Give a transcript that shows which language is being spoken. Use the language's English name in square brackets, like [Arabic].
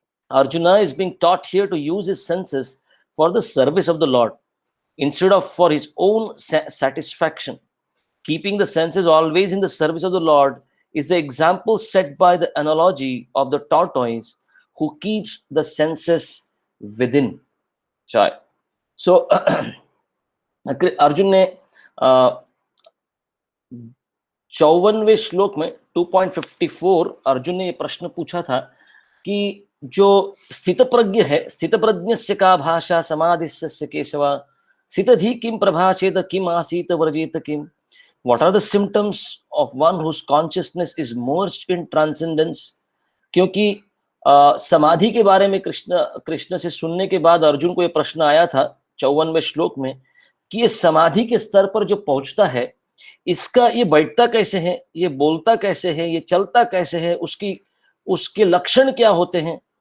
[English] Arjuna is being taught here to use his senses for the service of the Lord instead of for his own satisfaction. Keeping the senses always in the service of the Lord is the example set by the analogy of the tortoise who keeps the senses within. Chai. [Hindi] So, Arjun ने 54वें श्लोक में 2.54 अर्जुन ने ये प्रश्न पूछा था कि जो स्थित प्रज्ञ है, [Sanskrit] स्थित प्रज्ञस्य का भाषा समाधिस्य केशव, स्थितधि किम प्रभाषेत किम आसीत व्रजेत किम। [English] What are the symptoms of one whose consciousness is merged in transcendence? [Hindi] क्योंकि समाधि के बारे में कृष्ण कृष्ण से सुनने के बाद अर्जुन को ये प्रश्न आया था 54वें श्लोक में कि ये समाधि के स्तर पर जो पहुंचता है, इसका ये बैठता कैसे है, ये बोलता कैसे है, ये चलता कैसे है, उसके लक्षण क्या होते हैं।